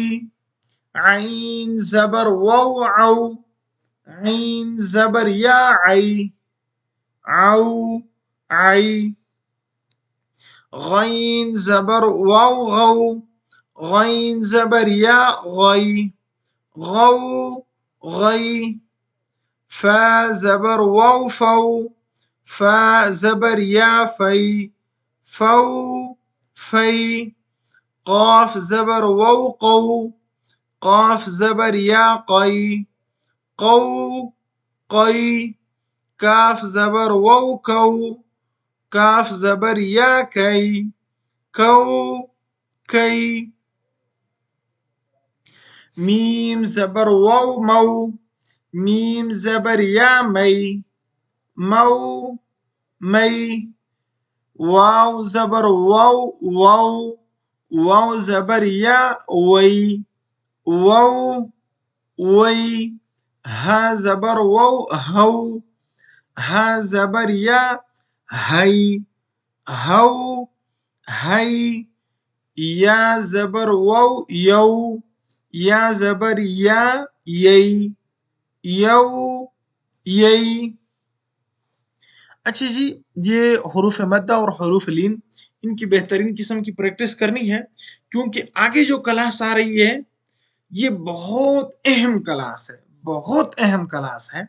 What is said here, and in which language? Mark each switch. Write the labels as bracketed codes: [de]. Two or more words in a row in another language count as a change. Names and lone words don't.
[ar] عين ज़बर वाव औ، عين ज़बर या عई، عو، عई। غين ज़बर वाव غौ، غين ज़बर या غي، غौ، غي। فا ज़बर वाव فو، فا ज़बर या في، فو، في। قاف ज़बर वाव قو، قاف ज़बर या قي، قو، قي। काफ ज़बर वाव कौ، काफ ज़बर या कई، कौ, कई। मीम ज़बर वाव मौ, मीम ज़बर या मई, मौ, मई। वाव ज़बर वाव वाव, वाव ज़बर या वई, वौ, वई। हा ज़बर वाव हौ, हा ज़बर या हई, हौ, हई। या ज़बर वाव यौ, या ज़बर या यई, यौ, यई। [hi] अच्छा जी, ये हुरूफ मद्दा और हुरूफ लीन, इनकी बेहतरीन किस्म की प्रैक्टिस करनी है, क्योंकि आगे जो क्लास आ रही है ये बहुत अहम क्लास है, बहुत अहम क्लास है।